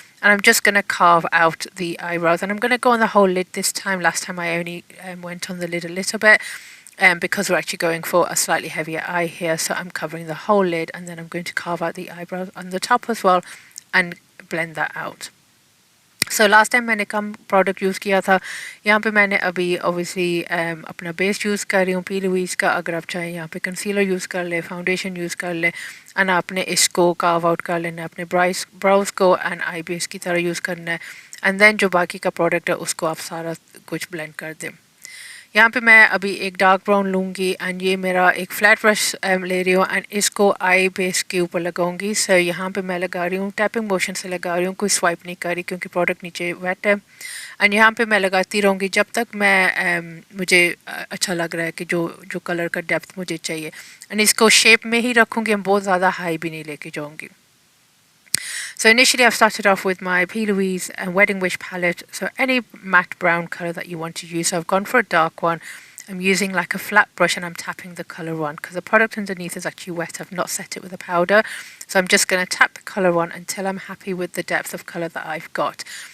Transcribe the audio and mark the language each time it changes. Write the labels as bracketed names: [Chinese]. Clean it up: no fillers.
[English] And I'm just going to carve out the eyebrows, and I'm going to go on the whole lid this time. Last time I only went on the lid a little bit because we're actually going for a slightly heavier eye here. So I'm covering the whole lid and then I'm going to carve out the eyebrows on the top as well and blend that out. So last time [Hindi] मैंने कम product use किया था. यहाँ पे मैंने अभी obviously अपना base use कर रही हूँ P. Louise का. अगर आप चाहें यहाँ पे कंसीलर यूज़ कर ले, फाउंडेशन यूज़ कर ले, एंड आपने इसको कार्व आउट कर लेना है अपने ब्राउज को एंड आई बेस की तरह यूज़ करना है. एंड देन जो बाकी का प्रोडक्ट है उसको आप सारा कुछ ब्लेंड कर दें. यहाँ पे मैं अभी एक डार्क ब्राउन लूँगी एंड ये मेरा एक फ्लैट ब्रश ले रही हूँ एंड इसको आई बेस के ऊपर लगाऊंगी. सो यहाँ पे मैं लगा रही हूँ टैपिंग मोशन से लगा रही हूँ, कोई स्वाइप नहीं कर रही क्योंकि प्रोडक्ट नीचे वेट है. एंड यहाँ पे मैं लगाती रहूँगी जब तक मैं मुझे अच्छा लग रहा है कि जो कलर का डेप्थ मुझे चाहिए. एंड इसको शेप में ही रखूँगी, हम बहुत ज़्यादा हाई भी नहीं लेके जाऊँगी. [English] So initially I've started off with my P. Louise Wedding Wish palette, so any matte brown colour that you want to use. So I've gone for a dark one. I'm using like a flat brush and I'm tapping the colour on because the product underneath is actually wet. I've not set it with a powder. So I'm just going to tap the colour on until I'm happy with the depth of colour that I've got.